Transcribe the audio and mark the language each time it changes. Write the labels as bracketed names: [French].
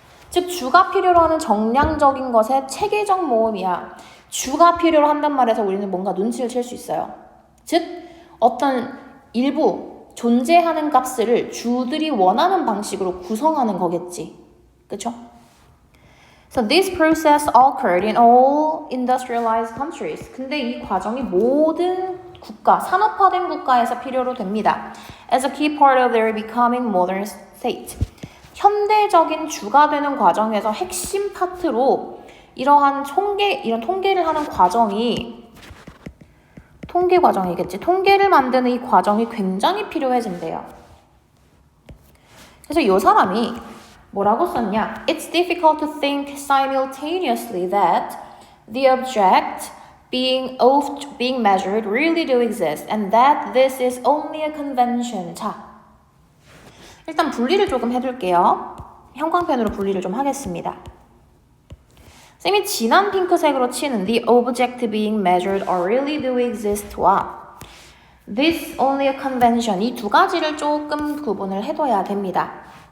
[Korean] 즉 주가 필요로 하는 정량적인 것의 체계적 모음이야. 주가 필요로 한단 말에서 우리는 뭔가 눈치를 챌 수 있어요. 즉 어떤 일부 존재하는 값을 주들이 원하는 방식으로 구성하는 거겠지. 그쵸? [English] So this process occurred in all industrialized countries. [Korean] 근데 이 과정이 모든 국가, 산업화된 국가에서 필요로 됩니다. [English] As a key part of their becoming modern state. [Korean] 현대적인 주가 되는 과정에서 핵심 파트로 이런 통계를 하는 과정이 통계 과정이겠지. 통계를 만드는 이 과정이 굉장히 필요해진대요. 그래서 이 사람이 뭐라고 썼냐? [English] It's difficult to think simultaneously that the object being measured really do exist and that this is only a convention. [Korean] 자, 일단 분리를 조금 해둘게요. 형광펜으로 분리를 좀 하겠습니다. 쌤이 진한 핑크색으로 치는 [English] the object being measured or really do exist [Korean] 와 [English] this only a convention [Korean] 이 두 가지를 조금 구분을 해둬야 됩니다.